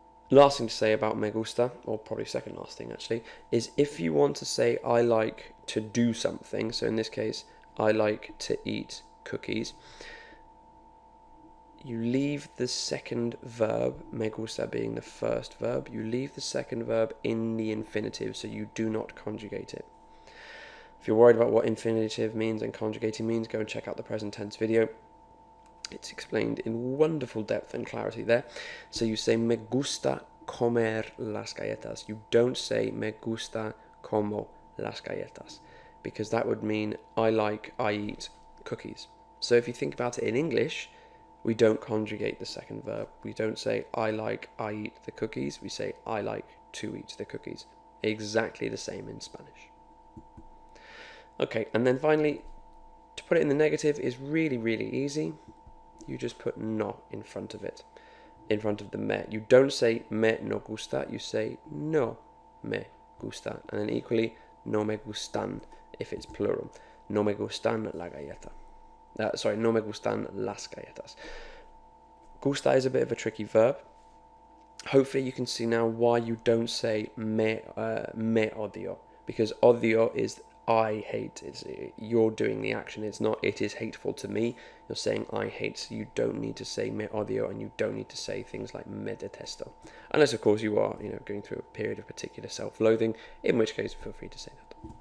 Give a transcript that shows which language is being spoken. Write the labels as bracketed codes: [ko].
[en] Last thing to say about [es] me gusta, [en] or probably second last thing actually, is if you want to say I like to do something, so in this case, I like to eat cookies, you leave the second verb, me gusta being the first verb, you leave the second verb in the infinitive, so you do not conjugate it. If you're worried about what infinitive means and conjugating means, go and check out the present tense video. It's explained in wonderful depth and clarity there. So you say [es] me gusta comer las galletas. [en] You don't say [es] me gusta como las galletas, [en] because that would mean I eat cookies. So if you think about it in English, we don't conjugate the second verb. We don't say I eat the cookies. We say I like to eat the cookies. Exactly the same in Spanish. Okay, and then finally, to put it in the negative is really, really easy. You just put no in front of it, in front of the me. You don't say [es] me no gusta, [en] you say [es] no me gusta. [en] And then equally, [es] no me gustan, [en] if it's plural. [es] No me gustan la galleta. No me gustan las galletas. [en] Gusta is a bit of a tricky verb. Hopefully you can see now why you don't say [es] me odio, [en] because odio is I hate. You're doing the action. It's not it is hateful to me. You're saying I hate, so you don't need to say [es] me odio, [en] and you don't need to say things like [es] me detesto, [en] unless of course you are going through a period of particular self-loathing, in which case feel free to say that.